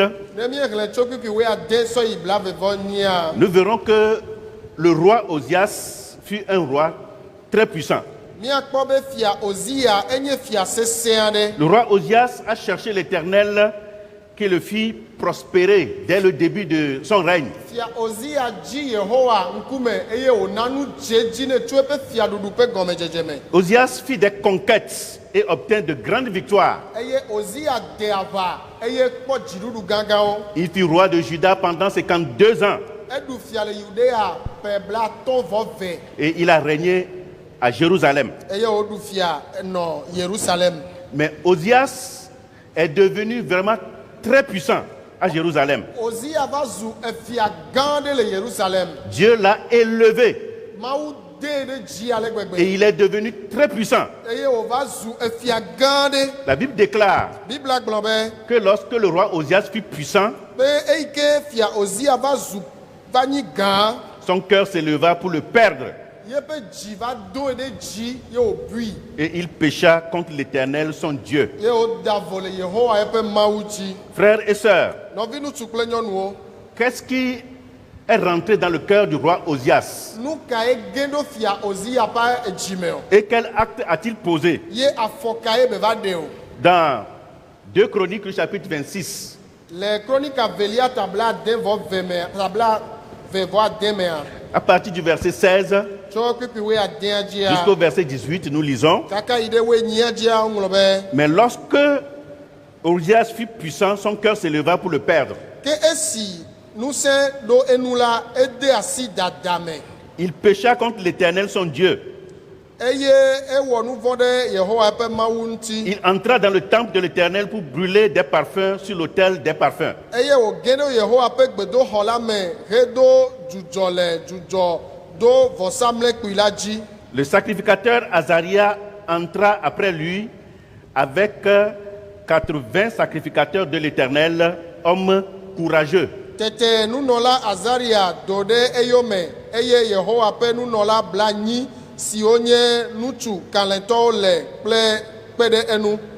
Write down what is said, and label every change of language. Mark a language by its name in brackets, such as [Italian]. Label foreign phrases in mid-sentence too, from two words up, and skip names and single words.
[Ewe] Ne míexlẽ tso kpikpi wo ade sɔ yi bla vevɔ nyia, [French] nous verrons que le roi Osias fut un roi très puissant. [Ewe] míakpɔ be fia Ozia enye fia sesẽ aɖe. [French] Le roi Osias a cherché l'Éternel qui le fit prospérer dès le début de son règne. [Ewe] Fia Ozia dzi Yehowa ŋkume eye wòna nu dze dzi ne tso eƒe fiaɖuɖu ƒe gɔmedzedze me. [French] Osias fit des conquêtes et obtint de grandes victoires. [Ewe] Eye Ozia de aʋa eye kpɔ dziɖuɖu gãgãwo. [French] Il fut roi de Juda pendant 52 ans [Ewe] Eɖu fia le Yudea ƒe blatɔ̃-vɔ-ve [French] et il a régné à Jérusalem. [Ewe] eye wòɖu fia nɔ Yerusalem. [French] Mais Osias est devenu vraiment très puissant à Jérusalem. [Ewe] Ozia va zu efia gã aɖe le Yerusalem. [French] Dieu l'a élevé [Ewe] Mawu dee ɖe dzi ale gbegbe. [French] et il est devenu très puissant. [Ewe] Eye wòva zu efia gã aɖe. [French] La Bible déclare [Ewe] Biblia gblɔ be [French] que lorsque le roi Osias fut puissant, [Ewe] be eyi ke fia Ozia va nyi gã, [French] son cœur s'éleva pour le perdre [Ewe] yeƒe dzi va do ɖe dzi ye wòbui. [French] et il pécha contre l'Éternel son Dieu. [Ewe] Ye wòda vo le Yehowa yeƒe Mawu dzi. [French] Frères et sœurs, [Ewe] Nɔvi ŋutsu kple nyɔnuwo, [French] qu'est-ce qui est rentré dans le cœur du roi Osias [Ewe] nu kae ge ɖo fia Ozia ƒe edzi me o? [French] et quel acte a-t-il posé? [Ewe] Ye afɔ kae be va ɖe o? [French] Dans 2 Chroniques, le chapitre 26, [Ewe] Le kronika velia tabla ade vɔ ve me, tabla ve vɔ ade mea, [French] à partir du verset 16 [Ewe] tso kpikpi wo adea dzia, [French] jusqu'au verset 18, nous lisons. [Ewe] kaka yi ɖe wo enyia dzia woŋlɔ be, [French] Mais lorsque Osias fut puissant, son cœur s'éleva pour le perdre. [Ewe] ke esi ŋusẽ ɖo enu la ede asi dada me [French] Il pécha contre l'Éternel son Dieu. [Ewe] eye ewɔ nu vɔ̃ ɖe Yehowa ƒe Mawu ŋuti [French] Il entra dans le temple de l'Éternel pour brûler des parfums sur l'autel des parfums. [Ewe] eye wòge ɖe Yehowa ƒe gbedoxɔ la me hedo dzudzɔ le dzudzɔ do vɔsamlekpui la dzi. [French] Le sacrificateur Azaria entra après lui avec 80 sacrificateurs de l'Éternel, hommes courageux. [Ewe] Tete nunɔla Azaria do ɖe eyome eye Yehowa ƒe nunɔla bla nyi siwo nye ŋutsu kalẽtɔwo le kple kpe ɖe enu.